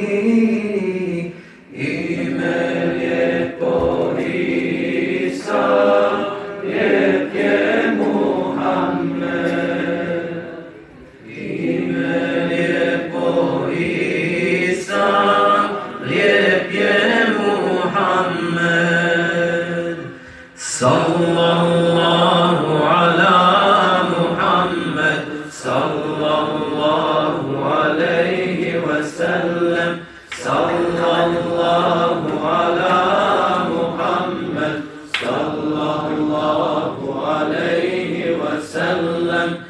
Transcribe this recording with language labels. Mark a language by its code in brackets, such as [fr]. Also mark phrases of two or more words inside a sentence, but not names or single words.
[bs] Ime lijepo Isa, lijep je Muhammed. Ime lijepo Isa, lijep je Muhammed. [ar] صلى الله على محمد صلى الله عليه وسلم صلى الله على محمد صلى الله عليه وسلم.